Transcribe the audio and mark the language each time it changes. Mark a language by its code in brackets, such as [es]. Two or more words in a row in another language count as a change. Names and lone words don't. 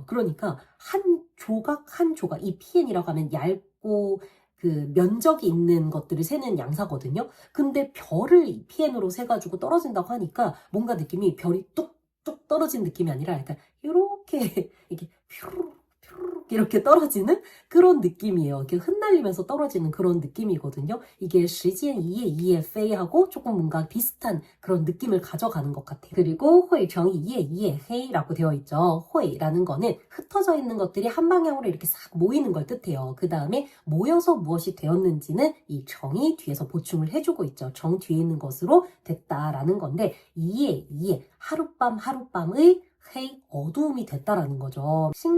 [ko] 그러니까 한 조각 한 조각, 이피엔이라고 하면 얇고 그 면적이 있는 것들을 세는 양사거든요. 근데 별을 피엔으로 세가지고 떨어진다고 하니까 뭔가 느낌이 별이 뚝뚝 떨어진 느낌이 아니라 약간 이렇게 이렇게 퓨르륵 이렇게 떨어지는 그런 느낌이에요. 이렇게 흩날리면서 떨어지는 그런 느낌이거든요. 이게 [zh] 时间一页一页飞 [ko] 하고 조금 뭔가 비슷한 그런 느낌을 가져가는 것 같아요. 그리고 [zh] 汇成一页一页黑 [ko] 라고 되어 있죠. 汇라는 거는 흩어져 있는 것들이 한 방향으로 이렇게 싹 모이는 걸 뜻해요. 그 다음에 모여서 무엇이 되었는지는 이 정이 뒤에서 보충을 해주고 있죠. 정 뒤에 있는 것으로 됐다라는 건데 2에 하룻밤의 헤이 어두움이 됐다라는 거죠.